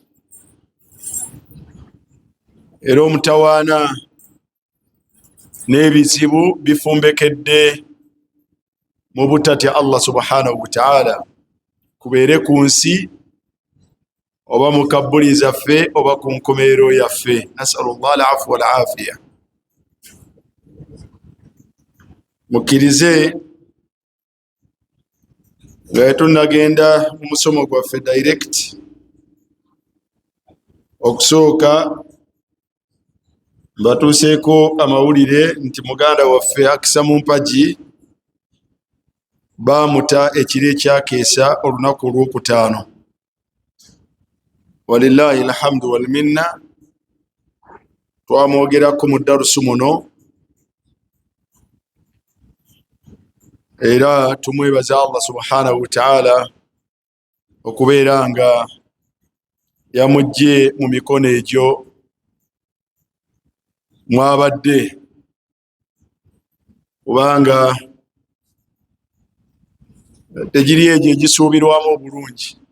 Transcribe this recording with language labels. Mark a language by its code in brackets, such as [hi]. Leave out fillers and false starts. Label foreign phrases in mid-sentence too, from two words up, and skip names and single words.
[lg] era omutawaana n'ebizibu bifumbekedde mu butatya Allah [ar] سبحانه وتعالى, [lg] kubeere ku nsi oba mu kabbuli zaffe oba ku nkomerero yaffe. [ar] نسأل الله العفو والعافية. [lg] Mukkirize nga tunagenda mu musomo gwaffe direct, okusooka Batuseeko amawulire nti muganda waffe Akisa Mumpaji bamuta ekiro ekyakeesa olunaku olwokutaano. [ar] ولله الحمد والمنة. [lg] Twamwogerako mu darusu muno era tumwebaza Allah [ar] سبحانه وتعالى [lg] okubeera nga yamujje mu mikono egyo mwabadde, kubanga tegiri egyo egisuubirwamu obulungi.